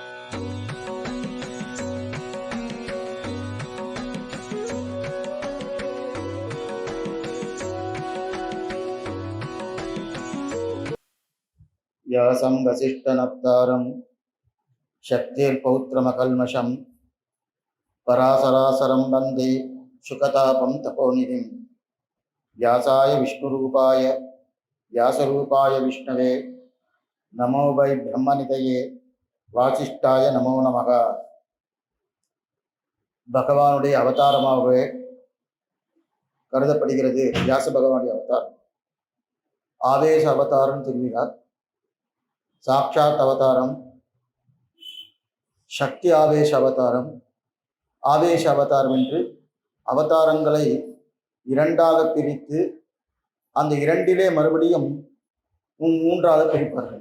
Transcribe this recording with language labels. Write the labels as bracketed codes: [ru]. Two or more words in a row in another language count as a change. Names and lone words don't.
[sa] व्यासं वसिष्ठनप्तारं शक्तिर्पौत्रमकल्मषं पराशरासरं वन्दे शुकतापं तपोनिधिं। व्यासाय विष्णुरूपाय व्यासरूपाय विष्णवे नमो वै ब्रह्मनिधये वासिष्ठाय नमो नमः। [ta] பகவானுடைய அவதாரமாகவே கருதப்படுகிறது வியாச பகவானுடைய அவதாரம். ஆவேச அவதாரம் திரும்பினார், சாட்சாத் அவதாரம், சக்தி ஆவேச அவதாரம், ஆவேச அவதாரம் என்று அவதாரங்களை இரண்டாக பிரித்து அந்த இரண்டிலே மறுபடியும் மூன்றாக பிரிப்பார்கள்.